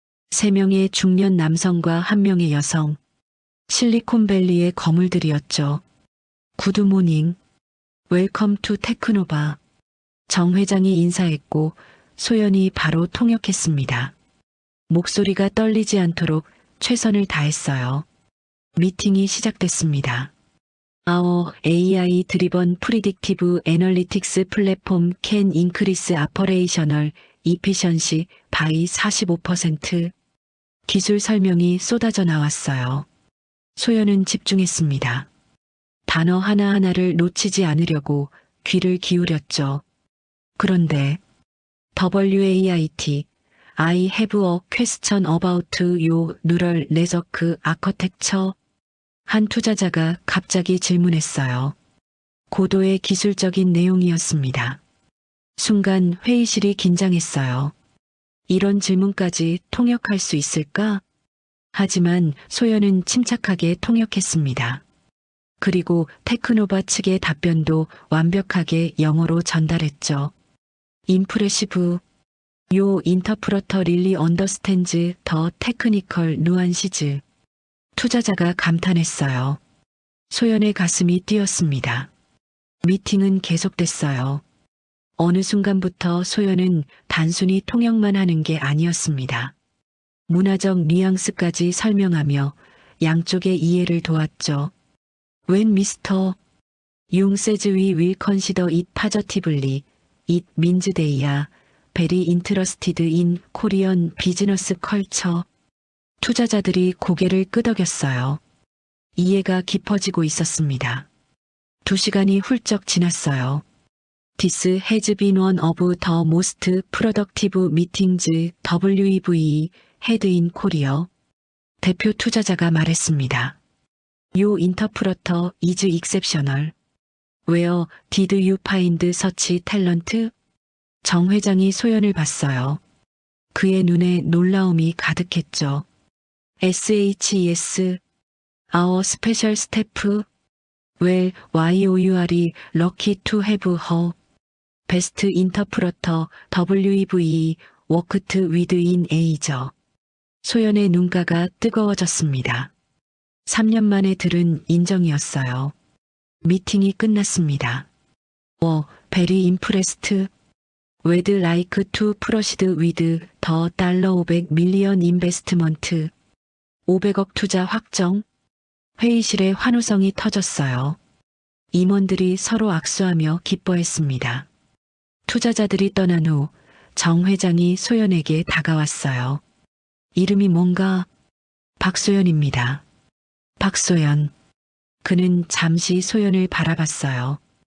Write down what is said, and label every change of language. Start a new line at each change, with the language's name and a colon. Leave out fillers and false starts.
Korean: 3명의 중년 남성과 1명의 여성. 실리콘밸리의 거물들이었죠.
English: 구드모닝. 웰컴 투 테크노바.
Korean: 정 회장이 인사했고 소연이 바로 통역했습니다. 목소리가 떨리지 않도록 최선을 다했어요. 미팅이 시작됐습니다.
English: Our AI Driven Predictive Analytics Platform can increase operational efficiency by 45%.
Korean: 기술 설명이 쏟아져 나왔어요. 소연은 집중했습니다. 단어 하나하나를 놓치지 않으려고 귀를 기울였죠. 그런데
English: WAIT, I have a question about your neural network architecture.
Korean: 한 투자자가 갑자기 질문했어요. 고도의 기술적인 내용이었습니다. 순간 회의실이 긴장했어요. 이런 질문까지 통역할 수 있을까? 하지만 소연은 침착하게 통역했습니다. 그리고 테크노바 측의 답변도 완벽하게 영어로 전달했죠.
English: Impressive. Your interpreter really understands the technical nuances.
Korean: 투자자가 감탄했어요. 소연의 가슴이 뛰었습니다. 미팅은 계속됐어요. 어느 순간부터 소연은 단순히 통역만 하는 게 아니었습니다. 문화적 뉘앙스까지 설명하며 양쪽의 이해를 도왔죠.
English: When Mr. Young says we will consider it positively, it means they are very interested in Korean business culture.
Korean: 투자자들이 고개를 끄덕였어요. 이해가 깊어지고 있었습니다. 2시간이 훌쩍 지났어요.
English: This has been one of the most productive meetings WEV had in Korea.
Korean: 대표 투자자가 말했습니다.
English: Your interpreter is exceptional. Where did you find such talent?
Korean: 정 회장이 소연을 봤어요. 그의 눈에 놀라움이 가득했죠.
English: SHES, our special staff. Well, you are lucky to have her. Best interpreter WEV worked with in Asia.
Korean: 소연의 눈가가 뜨거워졌습니다. 3년 만에 들은 인정이었어요. 미팅이 끝났습니다.
English: Very impressed. We'd like to proceed with the $500 million investment.
Korean: 500억 투자 확정. 회의실에 환호성이 터졌어요. 임원들이 서로 악수하며 기뻐했습니다. 투자자들이 떠난 후 정 회장이 소연에게 다가왔어요. 이름이 뭔가? 박소연입니다. 박소연. 그는 잠시 소연을 바라봤어요.